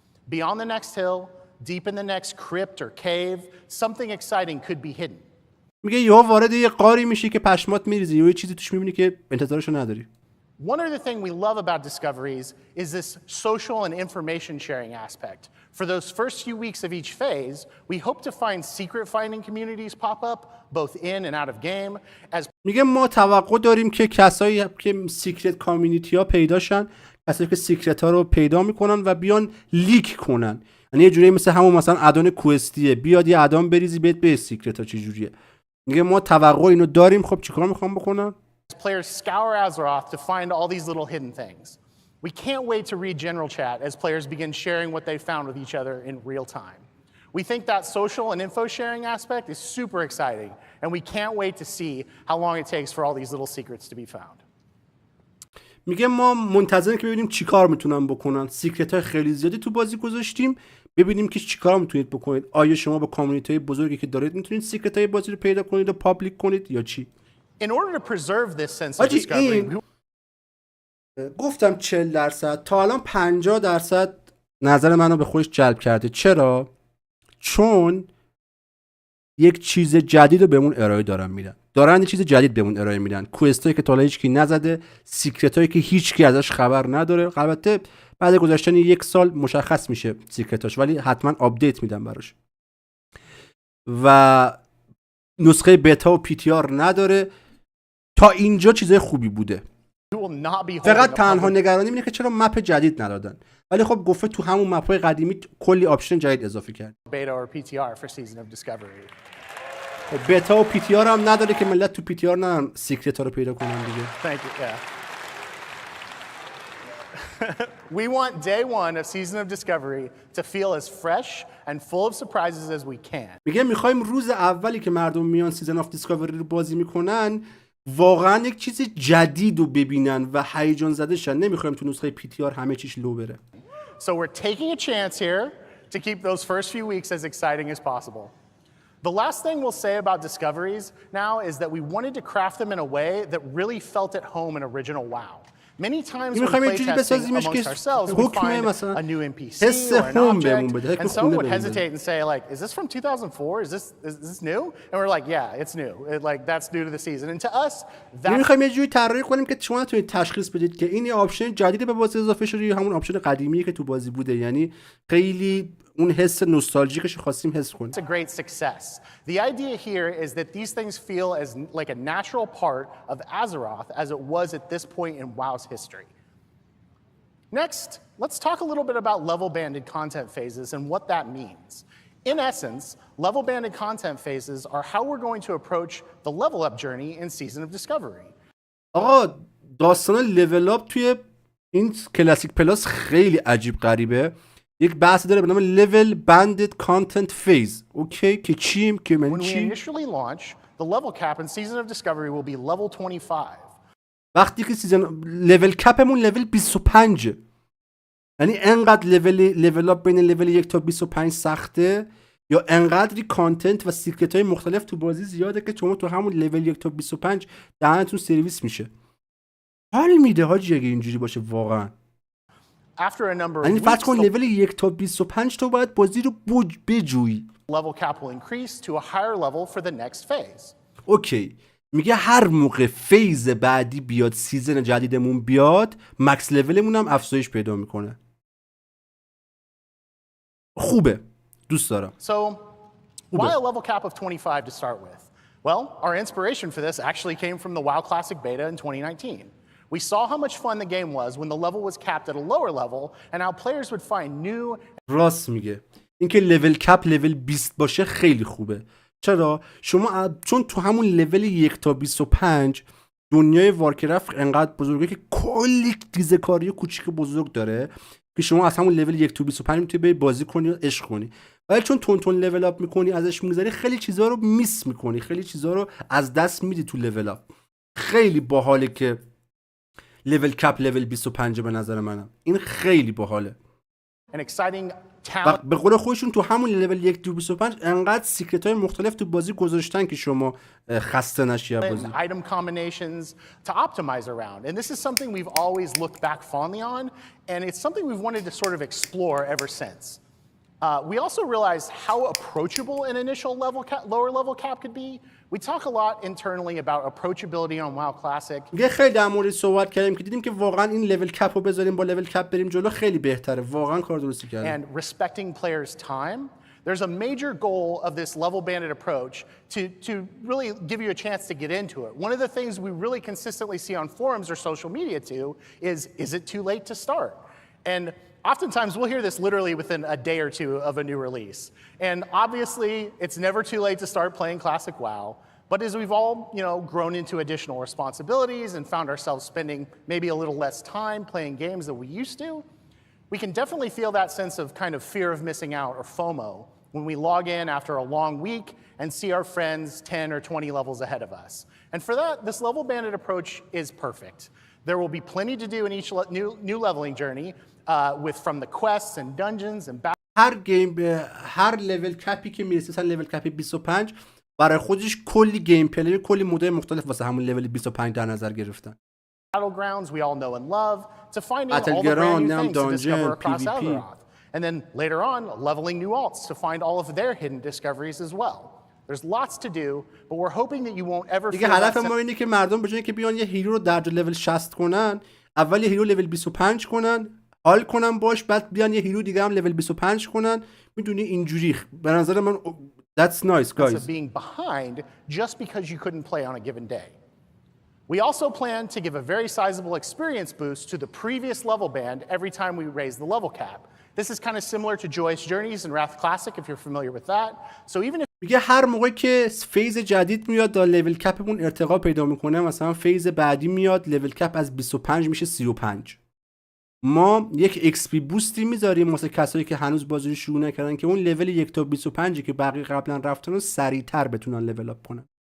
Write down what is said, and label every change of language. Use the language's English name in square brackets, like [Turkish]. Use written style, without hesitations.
[English] Beyond the next hill, deep in the next crypt or cave, something exciting could be hidden. [Persian] میگه یهو وارد یه غاری میشی که پشمات میریزی یه چیزی توش میبینی که انتظارشو نداری. [English] One other thing we love about discoveries is this social and information sharing aspect. For those first few weeks of each phase, we hope to find secret finding communities pop up, both in and out of game. As [Persian] میگه ما توقع داریم که کسایی که سیکرت کامیونیتی ها پیداشن، کسایی که سیکرت ها رو پیدا میکنن و بیان لیک کنن. یعنی یه جوری مثل همون مثلا ادان کوستیه، بیاد یه ادان بریزی بهت به سیکرت ها چه جوریه. میگه ما توقع اینو داریم. خب چیکار میخوام بکنن؟ [English] Players scour Azeroth to find all these little hidden things. We can't wait to read general chat as players begin sharing what they found with each other in real time. We think that social and info sharing aspect is super exciting, and we can't wait to see how long it takes for all these little secrets to be found. [Persian] میگه ما منتظریم که ببینیم چیکار میتونن بکنن. سیکرت های خیلی زیادی تو بازی گذاشتیم، ببینیم که چیکار میتونید بکنید. آیا شما با کامیونیتی های بزرگی که دارید میتونید سیکرت های بازی رو پیدا کنید و پابلیک کنید یا چی؟ [English] In order to preserve this sense of discovery, [Persian] گفتم 40% تا الان 50% نظر منو به خودش جلب کرده. چرا؟ چون یک چیز جدید رو بهمون ارائه دارن یه چیز جدید بهمون ارائه میدن. کوئستایی که تا حالا هیچکی نزده، سیکرتایی که هیچکی ازش خبر نداره. البته بعد گذشتن 1 سال مشخص میشه سیکرتاش، ولی حتما آپدیت میدن براش. و نسخه بتا و پی تی آر نداره. تا اینجا چیزای خوبی بوده. فقط تنها نگرانی اینه که چرا مپ جدید ندادن. ولی خب گفته تو همون مپ‌های قدیمی کلی آپشن جدید اضافه کرد. بتا و پی تی آر هم نداره که ملت تو پی تی آر نرن سیکرت ها رو پیدا کنن دیگه. [English] We want day one of Season of Discovery to feel as fresh and full of surprises as we can. [Persian] میگه میخوایم روز اولی که مردم میان سیزن آف دیسکاوری رو بازی میکنن واقعا یک چیز جدید رو ببینن و هیجان زده شن. نمیخوایم تو نسخه پی تی آر همه چیش لو بره. [English] So we're taking a chance here to keep those first few weeks as exciting as possible. The last thing we'll say about discoveries now is that we wanted to craft them in a way that really felt at home in original WoW. Many times when playtesting amongst ourselves, we find a new NPC or an object, and someone would hesitate and say, like, is this from 2004? Is this new? And we're like, yeah, it's new. That's new to the season. And to us, that's... [Persian] می‌خوایم یه جوری طراحی کنیم که شما نتونید تشخیص بدید که این یه آپشن جدید به بازی اضافه شده یا همون آپشن قدیمیه که تو بازی بوده. یعنی خیلی اون حس نوستالژیکش خواستیم حس کنیم. [English] It's a great success. The idea here is that these things feel as like a natural part of Azeroth as it was at this point in WoW's history. Next, let's talk a little bit about level-banded content phases and what that means. In essence, level-banded content phases are how we're going to approach the level-up journey in Season of Discovery. [Persian] آقا داستان لول اپ توی این کلاسیک پلاس خیلی عجیب غریبه. یک بحث داره به نام level banded content phase. اوکی که چیم که من چی؟ [English] When we initially launch, the level cap in Season of Discovery will be level 25. [Persian] وقتی که سیزن لول کپمون لول 25. یعنی انقدر لول اپ بین لول 1 تا 25 سخته یا انقدری کانتنت و سیکرت های مختلف تو بازی زیاده که شما تو همون لول 1 تا 25 دهنتون سرویس میشه. حال میده حاجی اگه اینجوری باشه واقعا. یعنی فرض کن لول 1 تا 25 تو باید بازی رو بجویی. [English] level cap will increase to a higher level for the next phase. [Persian] اوکی میگه هر موقع فیز بعدی بیاد، سیزن جدیدمون بیاد، مکس لولمون هم افزایش پیدا میکنه. خوبه، دوست دارم. [English] So, why a level cap of 25 to start with? Well, our inspiration for this actually came from the WoW Classic beta in 2019. We saw how much fun the game was when the level was capped at a lower level and how players would find new. [Persian] راست میگه. اینکه لول کپ لول 20 باشه خیلی خوبه. چرا؟ شما چون تو همون لول 1 تا 25 دنیای وارکرافت انقدر بزرگه که کلی ریزه‌کاری کوچیک بزرگ داره که شما از همون لول 1 تا 25 میتونی بری بازی کنی و عشق کنی. ولی چون تون لول اپ میکنی، ازش میگذری، خیلی چیزا رو میس میکنی، خیلی چیزا رو از دست میدی تو لول اپ. خیلی باحاله که لول کپ لول 25 به نظر منم. این خیلی باحاله. به قول خودشون تو همون لول 1 تا 25 انقدر سیکرت های مختلف تو بازی گذاشتن که شما خسته نشی از بازی. [English] Item combinations to optimize around. And this is something we've always looked back fondly on, and it's something we've wanted to sort of explore ever since. We also realized how approachable an initial lower level cap could be. We talk a lot internally about approachability on WoW Classic. [Persian] یه خیلی در مورد صحبت کردیم که دیدیم که واقعا این لول کپ رو بذاریم با لول کپ بریم جلو خیلی بهتره. واقعا کار درستی کردیم. [English] And respecting players' time. There's a major goal of this level banded approach to really give you a chance to get into it. One of the things we really consistently see on forums or social media too is it too late to start? And oftentimes we'll hear this literally within a day or two of a new release. And obviously it's never too late to start playing Classic WoW. But as we've all, grown into additional responsibilities and found ourselves spending maybe a little less time playing games than we used to, we can definitely feel that sense of kind of fear of missing out or FOMO when we log in after a long week and see our friends 10 or 20 levels ahead of us. And for that, this level banded approach is perfect. There will be plenty to do in each new leveling journey from the quests and dungeons and [Persian] هر گیم به هر لول کپی که میرسه، مثلا لول کپ 25 برای خودش کلی گیم پلی، کلی مودهای مختلف واسه همون لول 25 در نظر گرفتن. [English] Battlegrounds we all know and love, to finding all the brand new things to discover across Azeroth. And then later on, leveling new alts to find all of their hidden discoveries as well. There's lots to do, but we're hoping that you won't ever [Persian] دیگه هدف ما اینه که مردم به جای اینکه بیان یه هیرو رو در لول 60 کنن، اول یه هیرو لول 25 کنن، حال کنن باش، بعد بیان یه هیرو دیگه هم لول 25 کنن. میدونی اینجوری به نظر من [English] that's nice guys. Of being behind just because you couldn't play on a given day. We also plan to give a very sizable experience boost to the previous level band every time we raise the level cap. This is kind of similar to Joyous Journeys and Wrath Classic if you're familiar with that. So even if [Persian] میگه هر موقع که فیز جدید میاد تا لول کپمون ارتقا پیدا میکنه، مثلا فیز بعدی میاد لول کپ از 25 میشه 35. ما یک ایکس پی بوستی میذاریم واسه کسایی که هنوز بازی رو شروع نکردن که اون لول 1 تا 25 که بقیه قبلا رفتن رو سریعتر بتونن لول اپ کنن.